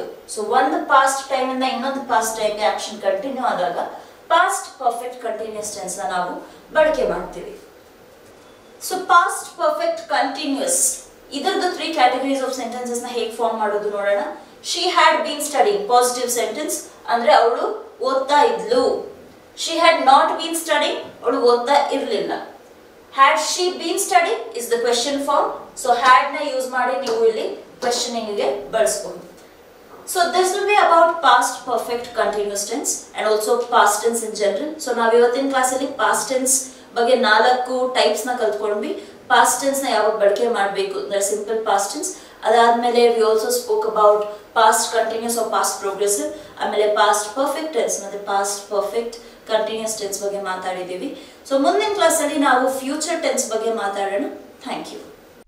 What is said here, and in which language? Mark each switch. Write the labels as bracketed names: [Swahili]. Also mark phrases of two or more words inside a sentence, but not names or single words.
[English] So ಒಂದು past time [Kannada] ಇಂದ ಇನ್ನೊಂದು [English] past timeಗೆ action continue ಆದಾಗ past perfect continuous tense [Kannada] ನ ನಾವು ಬಳಕೆ ಮಾಡ್ತೀವಿ. [English] So past perfect continuous ಇದರದ್ದು 3 categories of sentences [Kannada] ನ ಹೇಗೆ [English] form [Kannada] ಮಾಡೋದು ನೋಡೋಣ. [English] She had been studying, positive sentence [Kannada] ಅಂದ್ರೆ ಅವಳು ಓದ್ತಾ ಇದ್ಲು. [English] She had not been studying, [Kannada] ಅವಳು ಓದ್ತಾ ಇರಲಿಲ್ಲ. [English] Had she been studying is the question form. So had [Kannada] ನ ಯೂಸ್ ಮಾಡಿ ನೀವು ಇಲ್ಲಿ ಕ್ವೆಶ್ಚನಿಂಗ್ ಗೆ ಬಳಸಬಹುದು. [English] So this will be about past perfect continuous tense and also past tense in general. [Kannada] So ನಾವು ಇವತ್ತಿನ ಕ್ಲಾಸಲ್ಲಿ [English] past tense [Kannada] ಬಗ್ಗೆ 4 ಟೈಪ್ಸ್ ನ ಕಲ್ತ್ಕೊಂಡ್ವಿ. [English] past tense [Kannada] ನ ಯಾವಾಗ ಬಳಕೆ ಮಾಡಬೇಕು ಅಂದ್ರೆ [English] simple past tense. ಅದಾದ್ಮೇಲೆ we also spoke about past continuous or past progressive, ಆಮೇಲೆ past perfect tense ಮತ್ತೆ past perfect continuous tense [Kannada] ಬಗ್ಗೆ ಮಾತಾಡಿದೀವಿ. ಸೊ ಮುಂದಿನ ಕ್ಲಾಸಲ್ಲಿ ನಾವು [English] future tense [Kannada] ಬಗ್ಗೆ ಮಾತಾಡೋಣ. [English] thank you.